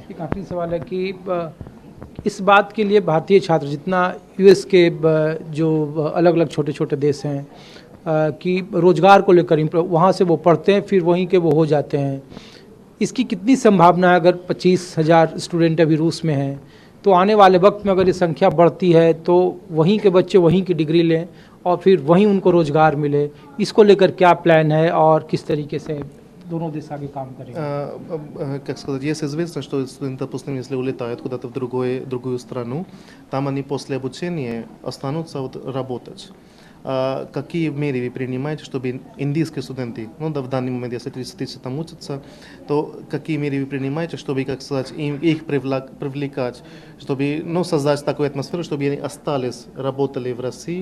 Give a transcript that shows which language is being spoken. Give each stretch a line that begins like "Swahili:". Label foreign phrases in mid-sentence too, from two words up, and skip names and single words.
Hindi: एक आखिरी सवाल है कि इस बात के लिए भारतीय छात्र, जितना यूएस के जो अलग अलग छोटे छोटे देश हैं, कि रोज़गार को लेकर वहाँ से वो पढ़ते हैं फिर वहीं के वो हो जाते हैं, इसकी कितनी संभावना है? अगर 25,000 स्टूडेंट अभी रूस में हैं, तो आने वाले वक्त में अगर ये संख्या बढ़ती है तो वहीं के बच्चे वहीं की डिग्री लें और फिर वहीं उनको रोज़गार मिले, इसको लेकर क्या प्लान है और किस तरीके से दोनों देश आगे काम करेंगे?
Russian: Как сказать, есть известно, что студенты, допустим, если улетают куда-то в другую страну, там они после обучения останутся работать. Какие меры вы принимаете, чтобы индийские студенты, ну да, в данный момент, если 30 тысяч там учатся, то какие меры вы принимаете, чтобы, как сказать, их привлекать, чтобы, ну, создать такую атмосферу, чтобы они остались, работали в России?